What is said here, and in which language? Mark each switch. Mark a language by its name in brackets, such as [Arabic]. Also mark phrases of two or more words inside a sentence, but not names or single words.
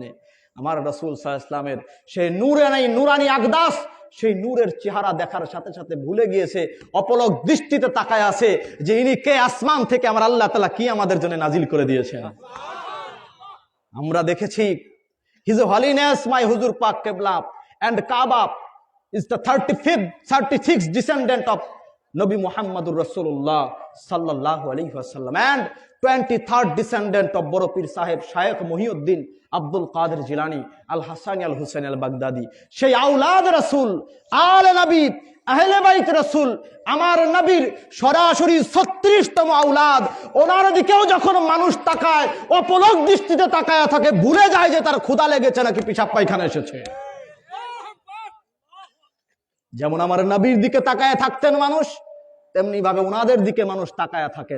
[Bangla] আমার রাসূল [Arabic] صلى الله عليه وسلم [Bangla] সেই নুরানি আকদাস, সেই নূরের চেহারা দেখার সাথে সাথে ভুলে গিয়েছে, অপলক দৃষ্টিতে তাকায় আছে যে ইনি কে, আসমান থেকে আমার [Arabic] الله تعالى [Bangla] কি আমাদের জন্য নাজিল করে দিয়েছেন। আমরা দেখেছি [English] His Holiness my [Bangla] হুজুর পাক কেবলা [English] and Kaaba is the 36th descendant of Nabi Muhammadur Rasulullah [Arabic] صلى الله عليه وسلم [English] and 23rd descendant of Boro Pir Sahib Shaykh Muhyiddin Abdul Qadir Jilani Al-Hassani Al-Husaini Al-Baghdadi [Bangla] সেই আওলাদ রাসূল, [Arabic] آل النبي, أهل البيت [Bangla] রাসূল, আমার নবীর সরাসরি 36তম আওলাদ। ওনার দিকেও যখন মানুষ তাকায় অপলক দৃষ্টিতে তাকায় থাকে, ভুলে যায় যে তার ক্ষুধা লেগেছে নাকি পেশাব পায়খানা এসেছে। যেমন আমার নবীর দিকে তাকায় থাকতেন মানুষ, তেমনি ভাবে ওনাদের দিকে মানুষ তাকায় থাকেন।